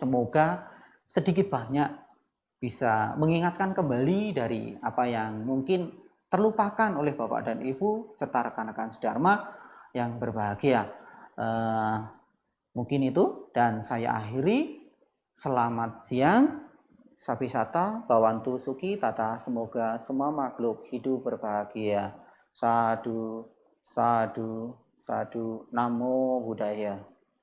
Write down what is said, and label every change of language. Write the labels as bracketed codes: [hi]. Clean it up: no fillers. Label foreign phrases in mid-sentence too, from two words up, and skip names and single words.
[id] Semoga sedikit banyak bisa mengingatkan kembali dari apa yang mungkin terlupakan oleh Bapak dan Ibu serta rekan-rekan sedharma yang berbahagia. Mungkin itu, dan saya akhiri. Selamat siang, [pi] Sapisata, Bawantu Suki Tata, [id] semoga semua makhluk hidup berbahagia. [pi] Sadu, sadu, sadu, Namo Buddhaya.